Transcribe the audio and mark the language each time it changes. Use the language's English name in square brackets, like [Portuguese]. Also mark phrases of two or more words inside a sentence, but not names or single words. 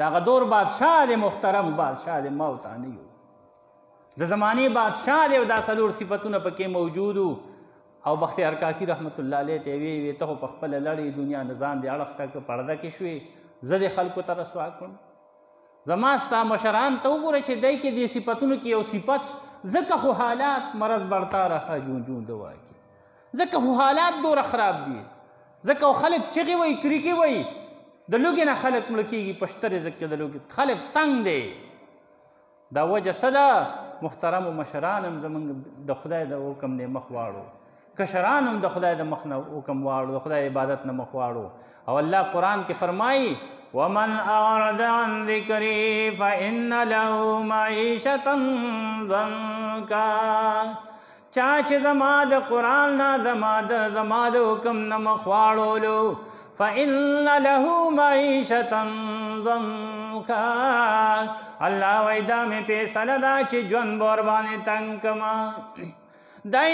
[Pashto] هغه دور بادشاه دی محترم بادشاه دی ما ورته نه یو د زمانې بادشاه دی او دا څلور صفتونه پکې موجود او بختیار کاکي [Arabic] رحمت الله علیه [Pashto] ته وی ته خو په خپله لړې دنیا نظام دی اړخ ته پرده کې شوې زه دې خلکو ته رسوا کړم زما ستا مشران ته وګوره چې دی کې دې صفتونو کې یو صفت ځکه خو حالات [Urdu] مرض بڑھتا رہا جون جون دوا کی [Pashto] ځکه خو حالات دوره خراب دي ځکه خلک چغې وایي کریکې وایي د لوږې نه خلک مړه کېږي په شترې ځکه د لوږې خلک تنګ دی دا وجه څه ده محترمو مشران هم زمونږ د خدای د حکم نه مخ واړو کشران هم د خدای د مخ نه حکم واړو د خدای عبادت نه مخ واړو او الله قرآن کې فرمایي [Arabic] ومن اعرض عن ذکری فإن له معیشة [Pashto] ضنکا چا چې زما د قرآن نه زما د حکم نه مخ واړولو [Arabic] فإن له معیشة ضنکا [Pashto] الله وایي دا مې فیصله ده چې ژوند به ورباندې تنګ کړمه دای